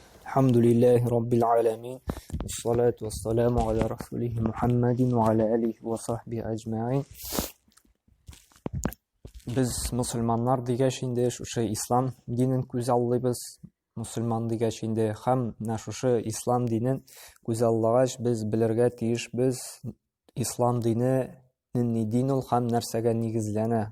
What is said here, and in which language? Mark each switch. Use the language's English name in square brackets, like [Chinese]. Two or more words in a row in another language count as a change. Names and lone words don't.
[Arabic] الحمد لله رب العالمين. والصلاة والسلام على رسوله محمد وعلى آله وصحبه أجمعين. [Tatar] Biz musulmanlar дигәч инде шушы ислам динен күз аллыйбыз. Мусульман дигәч инде һәм шушы ислам динен күз аллагач без белергә тиешбез. Ислам дине ни дин ул һәм нәрсәгә нигезләнә?